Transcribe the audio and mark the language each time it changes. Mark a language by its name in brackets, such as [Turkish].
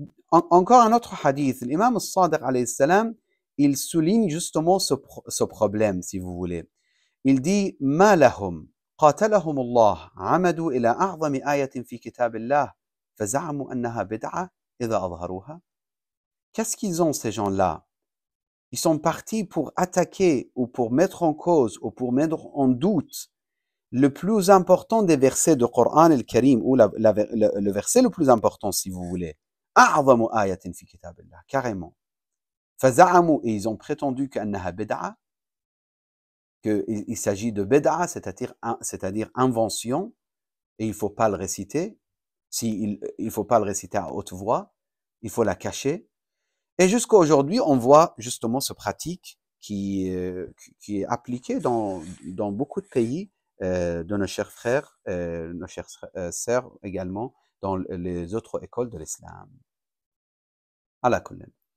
[French] Encore un autre hadith, l'imam al-Sadiq alayhi salam, il souligne justement ce problème, si vous voulez. Il dit [Arabic] ما لهم قاتلهم الله عمدوا إلى أعظم آية في كتاب الله فزعموا أنها بدعة إذا أظهروها. [French] Qu'est-ce qu'ils ont ces gens-là? Ils sont partis pour attaquer ou pour mettre en cause ou pour mettre en doute le plus important des versets du Coran al-Karim, ou le verset le plus important, si vous voulez. [Arabic] أعظم آية في كتاب الله, carrément. [French] فزعموا, et ils ont prétendu qu' [Arabic] أنها بدعة, [French] qu'il s'agit de bid'a, c'est-à-dire invention, et il ne faut pas le réciter. Il ne faut pas le réciter à haute voix, il faut la cacher. Et jusqu'à aujourd'hui, on voit justement ce pratique qui est appliqué dans beaucoup de pays de nos chers frères, nos chères sœurs également, dans les autres écoles de l'islam. [Arabic] Ala kulli.